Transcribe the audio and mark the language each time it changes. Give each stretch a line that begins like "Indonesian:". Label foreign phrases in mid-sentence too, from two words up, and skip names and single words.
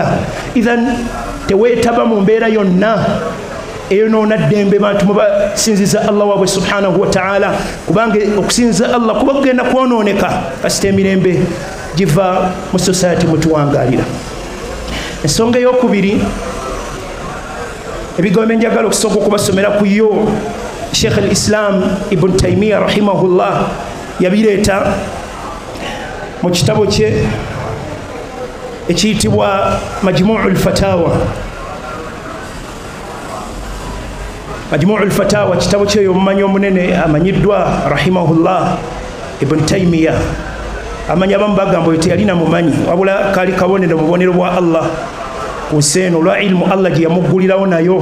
Ganda: Idhan teweetaba mu mbeera yonna eyonoona ddembe bantu mwe basinziza Allah waabwe
Arabic: سبحانه وتعالى,
Ganda: kubanga okusinziza Allah kuba kugenda kwonooneka kasita emirembe giva mu society mwe tuwangaalira. Ensonga ey'okubiri, ebigambo njagala okusooka okubasomera ku yo Sheikh al-Islam Ibn Taymiyyah rahimahullah yabireeta mu kitabo kye ekiyitibwa Majmu'ul Fatawa. Majmu'ul Fatawa kitabo kye omumanyi omunene amanyiddwa rahimahullah Ibn Taymiyyah amanya abamu bagamba oyo teyalina mumanyi wabula kali kabonero bubonero bwa Allah kuseeno lwa ilmu Allah gye yamuggulirawo nayo.